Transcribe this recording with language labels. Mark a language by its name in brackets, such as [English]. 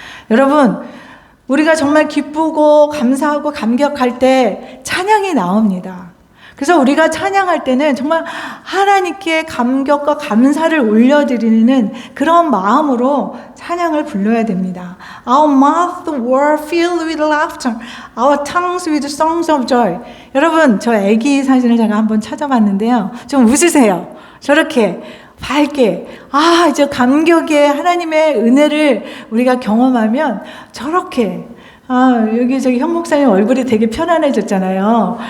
[Korean] 여러분, 우리가 정말 기쁘고 감사하고 감격할 때 찬양이 나옵니다. 그래서 우리가 찬양할 때는 정말 하나님께 감격과 감사를 올려드리는 그런 마음으로 찬양을 불러야 됩니다. [English] Our mouths were filled with laughter, our tongues with songs of joy. [Korean] 여러분, 저 아기 사진을 제가 한번 찾아봤는데요. 좀 웃으세요. 저렇게 밝게, 이제 감격의 하나님의 은혜를 우리가 경험하면 저렇게, 저기 현 목사님 얼굴이 되게 편안해졌잖아요.